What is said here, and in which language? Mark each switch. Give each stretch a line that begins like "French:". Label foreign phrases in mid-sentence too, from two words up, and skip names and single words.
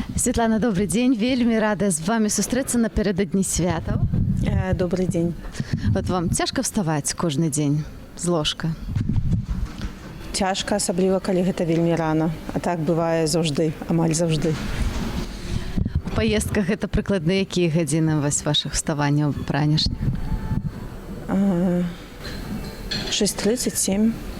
Russian: Святлана, добрый день.
Belarusian: Вельмі рада з вами сустрэцца напярэдадні святаў.
Russian: Добрый день.
Belarusian: Вот вам цяжка вставаць кожны дзень з ложка? Цяжка, асабліва, калі гэта вельмі рана. А так бывае заўжды, амаль заўжды. У паездках гэта прыкладна якія гадзіны вашых вставанняў ранішніх? 6:37.